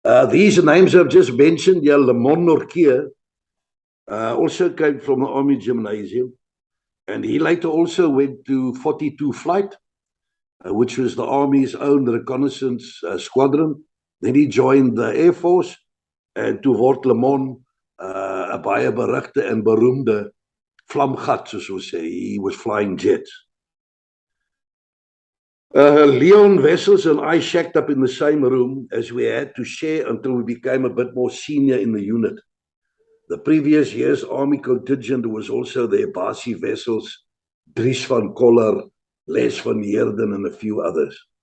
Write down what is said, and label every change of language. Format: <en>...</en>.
<en>These names I've just mentioned, yeah, Mortar, also came from the Army Gymnasium. And he later also went to 42 Flight, which was the Army's own reconnaissance squadron. Then he joined the Air Force.</en> <af>En toe word Le Monde 'n baie berugte en beroemde vlamgat, soos ons sê.</af> <en>He was flying jets. Leon Wessels and I shacked up in the same room as we had to share until we became a bit more senior in the unit. The previous year's army contingent was also there, Basie Wessels, Dries van Koller, Les van Heerden, and a few others.</en>